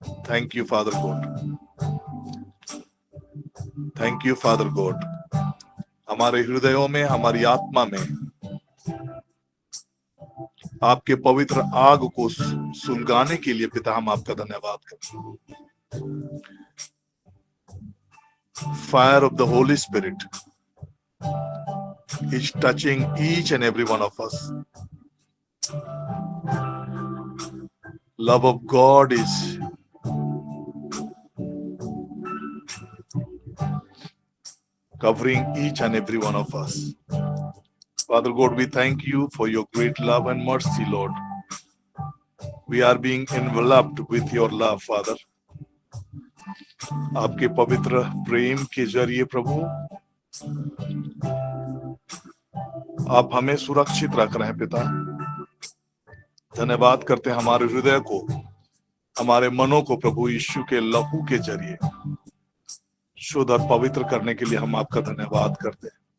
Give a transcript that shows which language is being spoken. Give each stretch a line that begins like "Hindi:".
English: Thank you father God, thank you father God.
Hindi: हमारे हृदयों में, हमारी आत्मा में आपके पवित्र आग को सुलगाने के लिए पिता हम आपका धन्यवाद करते हैं।
English: Fire of the holy spirit is touching each and every one of us. Love of God is covering each and every one of us. Father God, we thank you for your great love and mercy, Lord. We are being enveloped with your love, Father.
Hindi: आपके पवित्र प्रेम के जरिए प्रभु आप हमें सुरक्षित रख रहे हैं पिता। धन्यवाद करते हैं हमारे हृदय को, हमारे मनों को प्रभु यीशु के लहू के जरिए शुद्ध और पवित्र करने के लिए हम आपका धन्यवाद करते हैं।